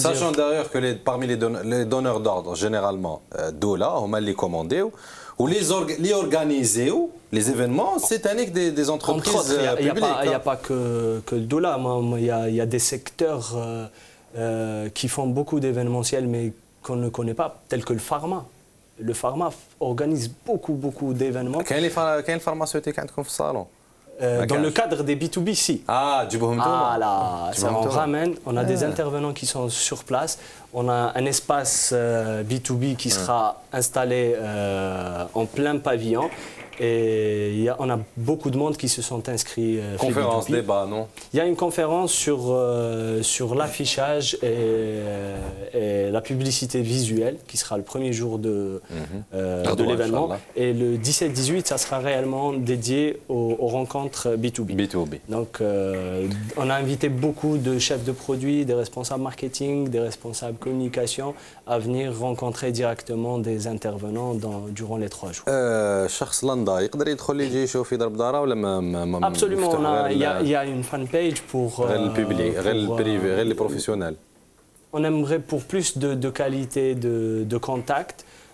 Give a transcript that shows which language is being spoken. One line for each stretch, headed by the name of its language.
French: Sachant d'ailleurs que parmi les donneurs d'ordre, généralement, Dola, on m'a les commandé, ou les organiser, les événements, c'est avec des entreprises publiques. Il n'y a pas que le Dola. Il y a des secteurs qui font beaucoup d'événementiels, mais qu'on ne connaît pas, tels que le pharma. Le pharma organise beaucoup d'événements.
Arabic: كاين الفارماسيوتيك عندكم في الصالون؟
French: Dans le cadre des B2B, si.
Arabic: تجيبوهم نتوما؟
French: là, ça on ramène. On a des intervenants qui sont sur place. On a un espace B2B qui sera installé en plein pavillon. Et on a beaucoup de monde qui se sont inscrits. Conférence, débat, non? Il y a une conférence sur l'affichage et la publicité visuelle qui sera le premier jour de l'événement. Et le 17-18, ça sera réellement dédié aux rencontres B2B. Donc, on a invité beaucoup de chefs de produits, des responsables marketing, des responsables communication à venir rencontrer directement des intervenants durant les 3 jours.
Arabic: شخص لندا يقدر يدخل يجي يشوف يضرب داره ولا ما
French: Absolument, il y a une fan page pour
Arabic: غير البيبليك غير البريفي غير لي بروفيسيونيل.
French: On aimerait pour plus de qualité de contact.